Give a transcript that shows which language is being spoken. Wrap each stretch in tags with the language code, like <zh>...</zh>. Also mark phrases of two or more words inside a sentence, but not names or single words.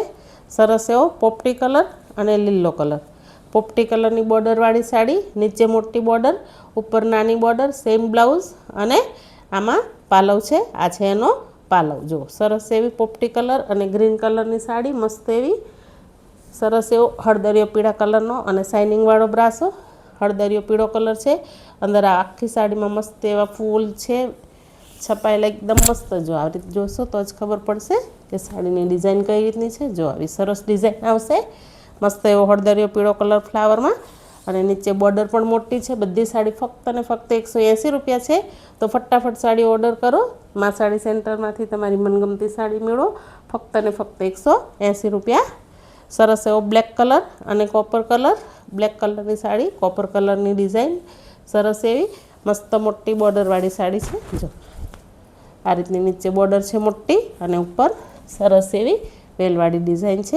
<gu>સરસ એવો પોપટી કલર અને લીલો કલર। પોપટી કલરની બોર્ડરવાળી સાડી, નીચે મોટી બોર્ડર, ઉપર નાની બોર્ડર, સેમ બ્લાઉઝ અને આમાં પાલવ છે। આ છે એનો પાલવ। જો સરસ એવી પોપટી કલર અને ગ્રીન કલરની સાડી, મસ્ત એવી સરસ એવો હળદરિયો પીળા કલરનો અને શાઇનિંગવાળો બ્રાસો। હળદરિયો પીળો કલર છે। અંદર આખી સાડીમાં મસ્ત એવા ફૂલ છે છપાયેલા એકદમ મસ્ત। જો આ રીતે જોશો તો જ ખબર પડશે કે સાડીની ડિઝાઇન કઈ રીતની છે। જો આવી સરસ ડિઝાઇન આવશે। મસ્ત એવો હળદરિયો પીળો કલર ફ્લાવરમાં અને નીચે બોર્ડર પણ મોટી છે। બધી સાડી ફક્ત ને ફક્ત 180 રૂપિયા છે। તો ફટાફટ સાડી ઓર્ડર કરો। માં સાડી સેન્ટરમાંથી તમારી મનગમતી સાડી મેળવો ફક્ત ને ફક્ત 180 રૂપિયા। સરસ એવો બ્લેક કલર અને કોપર કલર, બ્લેક કલરની સાડી કોપર કલરની ડિઝાઇન સરસ એવી મસ્ત મોટી બોર્ડરવાળી સાડી છે। જો આ રીતની નીચે બોર્ડર છે મોટી અને ઉપર સરસ એવી વેલવાળી ડિઝાઇન છે।</gu>